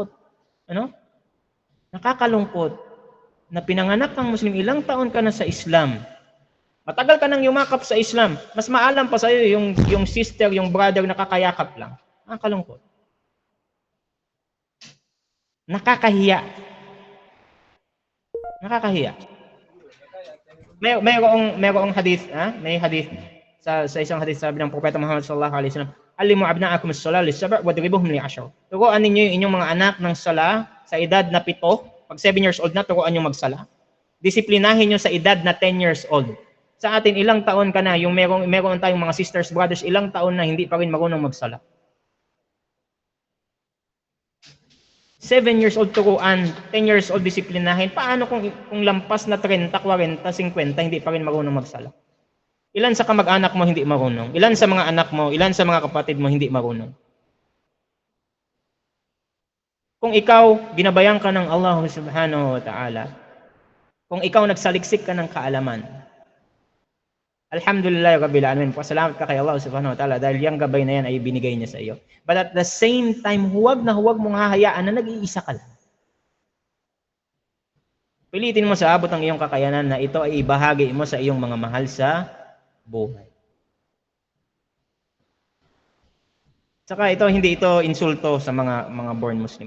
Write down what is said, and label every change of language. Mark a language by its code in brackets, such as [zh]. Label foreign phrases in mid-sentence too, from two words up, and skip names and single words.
[tl] Nakakalungkot na pinanganak kang Muslim, ilang taon ka na sa Islam, matagal ka nang yumakap sa Islam, mas maalam pa sa'yo yung sister, yung brother na kakayakap lang. Nakakalungkot. Nakakahiya. Nakakahiya. Mayroong hadith, may hadith sa isang hadith, sabi ng Propeta Muhammad [ar] صلى الله عليه وسلم, "علموا أبناءكم الصلاة لسبع واضربوهم لعشر." [tl] Turuan ninyo yung inyong mga anak ng sala sa edad na 7. Pag [en] 7 years old [tl] na, turuan nyo magsala. Disiplinahin nyo sa edad na [en] 10 years old. [tl] Sa atin, ilang taon ka na, yung meron tayong mga sisters, brothers, ilang taon na hindi pa rin marunong magsala. [en] 7 years old [tl] turuan, [en] 10 years old [tl] disiplinahin. Paano kung lampas na 30, 40, 50, hindi pa rin marunong magsala? Ilan sa kamag-anak mo hindi marunong? Ilan sa mga anak mo, ilan sa mga kapatid mo hindi marunong? Kung ikaw, ginabayan ka ng Allah [ar] سبحانه وتعالى, [tl] kung ikaw nagsaliksik ka ng kaalaman, [ar] الحمد لله رب العالمين, [tl] pasalamat ka kay Allah [ar] سبحانه وتعالى [tl] dahil yung gabay na yan ay binigay niya sa iyo. [en] But at the same time, [tl] huwag mong hahayaan na nag-iisa ka lang. Pilitin mo sa abot ng iyong kakayanan na ito ay ibahagi mo sa iyong mga mahal sa buhay. Saka hindi ito insulto sa mga [en] born Muslim.